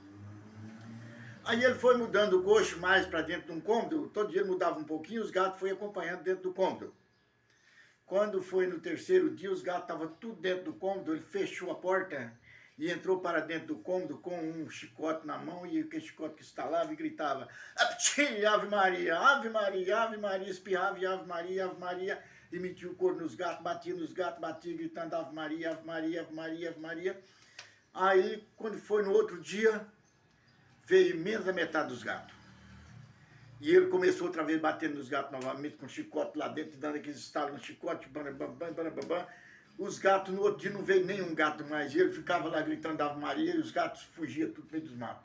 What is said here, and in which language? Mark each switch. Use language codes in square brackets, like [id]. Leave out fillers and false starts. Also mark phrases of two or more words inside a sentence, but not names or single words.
[pt] Aí ele foi mudando o coxo mais para dentro de um cômodo, todo dia ele mudava um pouquinho, os gatos foram acompanhando dentro do cômodo. Quando foi no terceiro dia, os gatos estavam tudo dentro do cômodo, ele fechou a porta e entrou para dentro do cômodo com um chicote na mão e aquele chicote que estalava e gritava Ave Maria, Ave Maria, Ave Maria, espirrava e Ave Maria, e metia o couro nos gatos, batia nos gatos, batia gritando Ave Maria, Ave Maria, Ave Maria, Ave Maria. Aí, quando foi no outro dia, veio menos da metade dos gatos. E ele começou outra vez batendo nos gatos novamente, com chicote lá dentro, dando aqueles estalos no chicote, os gatos, no outro dia não veio nenhum gato mais, e ele ficava lá gritando Ave Maria, e os gatos fugiam tudo no meio dos matos.